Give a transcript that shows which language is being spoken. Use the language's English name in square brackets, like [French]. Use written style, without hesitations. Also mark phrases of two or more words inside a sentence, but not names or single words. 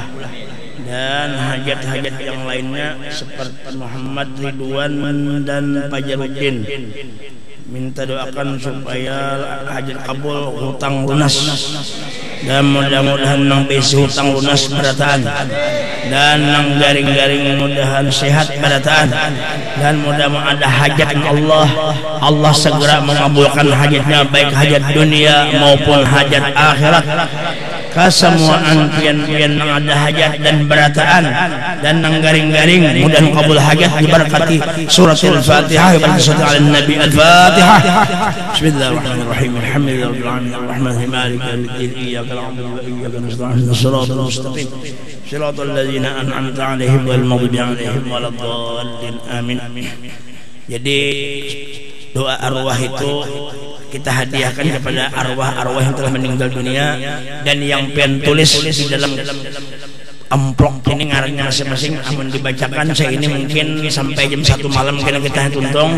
[Banjar] Dan hajat-hajat yang lainnya seperti Muhammad Ridwan dan Fajaruddin, minta doakan supaya hajat kabul, hutang lunas, dan mudah-mudahan nang besi hutang lunas berataan, dan nang garing-garing mudahan sehat berataan, dan mudah-mudahan ada hajat Allah segera mengabulkan hajatnya, baik hajat dunia maupun hajat akhirat. Kesemuaan pian-pian yang ada hajat dan berataan dan nang garing-garing mudah kabul hajat diberkati suratul Fatihah [Arabic] وصلى الله على النبي الفاتحة. بسم الله الرحمن الرحيم الحمد لله رب العالمين الرحمن الرحيم مالك يوم الدين إياك نعبد وإياك نستعين صراط المستقيم صراط الذين أنعمت عليهم غير المغضوب عليهم ولا الضالين آمين. [Banjar] Jadi doa arwah itu kita hadiahkan kepada arwah-arwah yang telah meninggal dunia, dan yang pian tulis di dalam amplop ini ngarannya masing-masing amun dibacakan saya ini mungkin sampai jam 1 malam kena kita tuntung.